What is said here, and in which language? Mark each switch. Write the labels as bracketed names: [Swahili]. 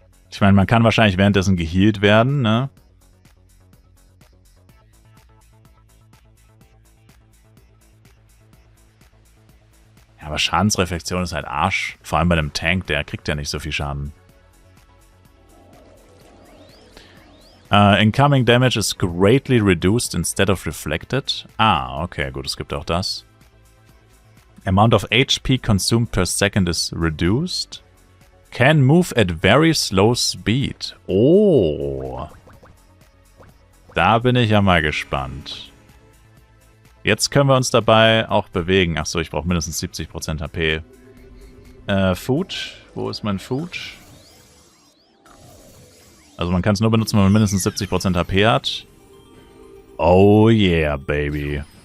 [German] Ich meine, man kann wahrscheinlich währenddessen geheilt werden, ne? Ja, aber Schadensreflexion ist halt Arsch. Vor allem bei einem Tank, der kriegt ja nicht so viel Schaden. [English] Incoming damage is greatly reduced instead of reflected. [German] Ah, okay, gut, es gibt auch das. [English] Amount of HP consumed per second is reduced. Can move at very slow speed. Oh. [German] Da bin ich ja mal gespannt. Jetzt können wir uns dabei auch bewegen. Achso, ich brauche mindestens 70% HP. Food. Wo ist mein Food? Also man kann es nur benutzen, wenn man mindestens 70% HP hat. [English] Oh yeah, baby.